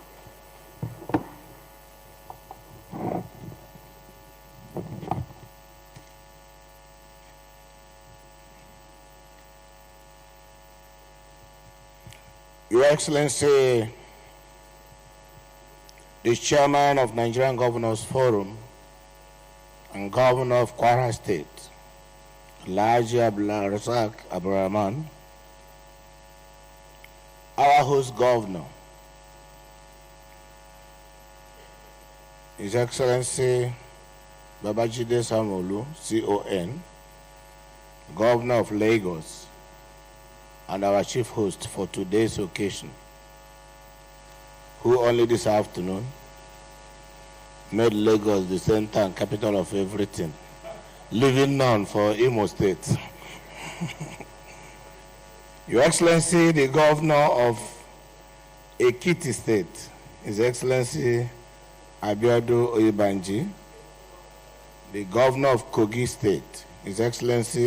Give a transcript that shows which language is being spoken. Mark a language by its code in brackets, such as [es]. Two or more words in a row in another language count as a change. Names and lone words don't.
[en] Your Excellency, the Chairman of Nigerian Governors Forum and Governor of Kwara State, Alhaji Abdulrazak Abdurrahman, our host Governor, His Excellency Babajide Sanwo-Olu, CON, Governor of Lagos, and our chief host for today's occasion, who only this afternoon made Lagos the center and capital of everything, leaving none for Imo State. Your Excellency, the Governor of Ekiti State, His Excellency Abiodun Oyebanji, the Governor of Kogi State, His Excellency